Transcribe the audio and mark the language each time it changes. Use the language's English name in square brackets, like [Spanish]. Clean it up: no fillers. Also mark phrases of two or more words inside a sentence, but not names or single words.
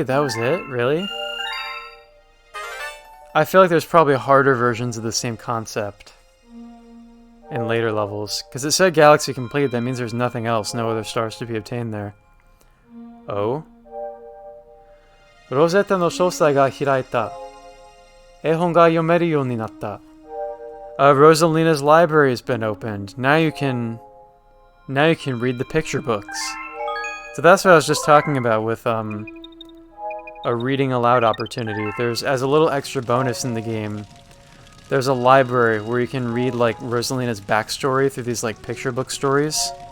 [English] That was it? Really? I feel like there's probably harder versions of the same concept in later levels. Because it said Galaxy Complete, that means there's nothing else, no other stars to be obtained there. Oh? [Japanese] Rosetta no shosai ga hiraita. 絵本が読めるようになった. [English] Rosalina's library has been opened. Now you can read the picture books. So that's what I was just talking about with a reading aloud opportunity. There's, as a little extra bonus in the game, there's a library where you can read like Rosalina's backstory through these like picture book stories.